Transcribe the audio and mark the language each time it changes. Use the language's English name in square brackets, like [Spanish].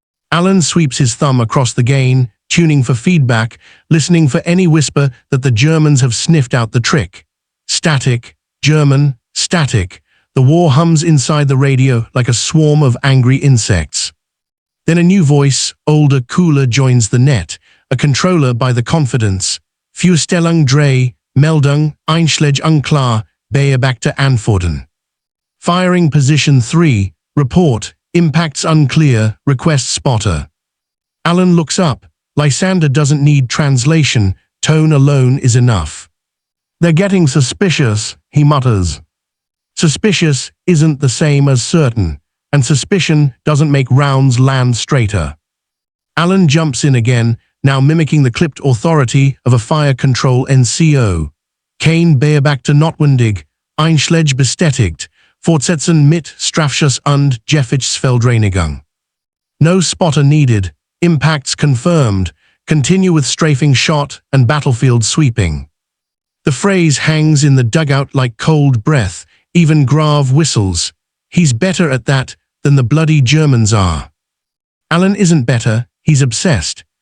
[English] Alan sweeps his thumb across the gain, tuning for feedback, listening for any whisper that the Germans have sniffed out the trick. Static, German, static. The war hums inside the radio like a swarm of angry insects. Then a new voice, older, cooler, joins the net, a controller by the confidence. [German] Fürstellung 3, Meldung, Einschläge unklar, Beobachter antworten. [English] Firing position 3, report, impacts unclear, request spotter. Alan looks up. Lysander doesn't need translation, tone alone is enough. They're getting suspicious, he mutters. Suspicious isn't the same as certain, and suspicion doesn't make rounds land straighter. Alan jumps in again, now mimicking the clipped authority of a fire control NCO. [German] Kein Beobachter notwendig, Einschläge bestätigt, fortsetzen mit Strafschuss und Gefechtsfeldreinigung. [English] No spotter needed, impacts confirmed, continue with strafing shot and battlefield sweeping. The phrase hangs in the dugout like cold breath. Even Grave whistles. He's better at that than the bloody Germans are. Alan isn't better, he's obsessed.